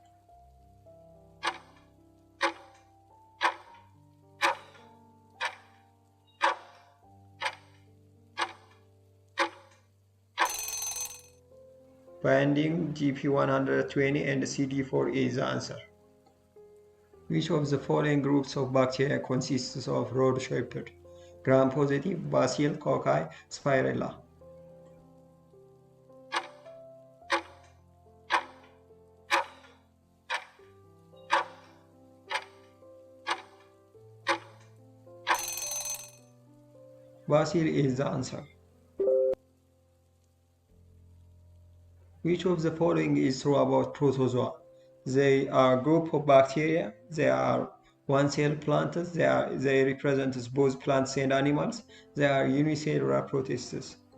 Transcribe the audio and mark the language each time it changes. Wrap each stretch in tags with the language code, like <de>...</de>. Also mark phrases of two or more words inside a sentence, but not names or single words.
<en>Binding GP120 and CD4 is the answer. Which of the following groups of bacteria consists of rod-shaped, gram-positive, bacille, cocci, spirella? Bacille is the answer. Which of the following is true about protozoa? They are a group of bacteria. They are one-cell plants. They represent both plants and animals. They are unicellular protists.</en>